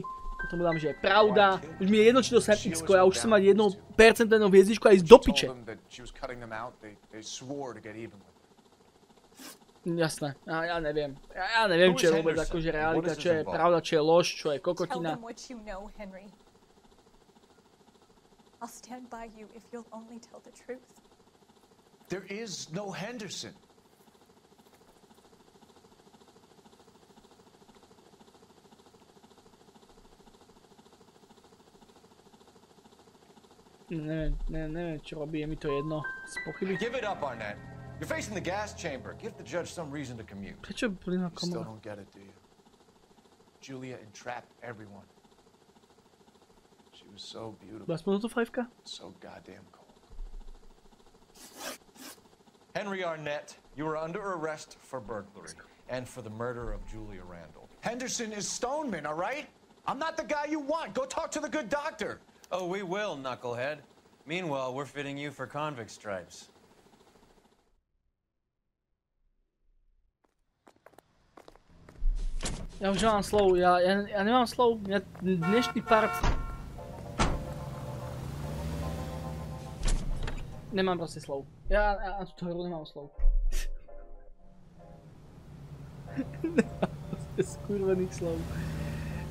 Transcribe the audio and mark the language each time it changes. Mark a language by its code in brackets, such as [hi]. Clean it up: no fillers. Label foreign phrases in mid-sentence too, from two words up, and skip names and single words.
[sk] Potom dám, že je pravda. Už mi je jedno, či to sem X-ko, ja už chcem mať 1% hviezdičku a ísť do piče. Jasné, ja neviem. Ja neviem, čo je vôbec akože realita, čo je pravda, čo je lož, čo je kokotina. [en] I'll stand by you if you'll only tell the truth. There is no Henderson. Neviem, čo robí, je mi to jedno. Spochybiť. Give it up, Arnett. You're facing the gas chamber. Give the judge some reason to commute. [sk] Prečo plynová [en] You still [sk] komora? [en] don't get it, do you? Julia entrapped everyone. She was so beautiful. [sk] Aspoň toto 5-ka? [en] So goddamn cold. Henry Arnett, you are under arrest for burglary and for the murder of Julia Randall. Henderson is Stoneman, all right? I'm not the guy you want. Go talk to the good doctor. Oh, we will, knucklehead. Meanwhile, we're fitting you for convict stripes. [sk] Ja už nemám slov, ja nemám slov, ja dnešný part... Nemám proste slov. Ja na túto hru nemám slov. Nemám proste skurvených slov.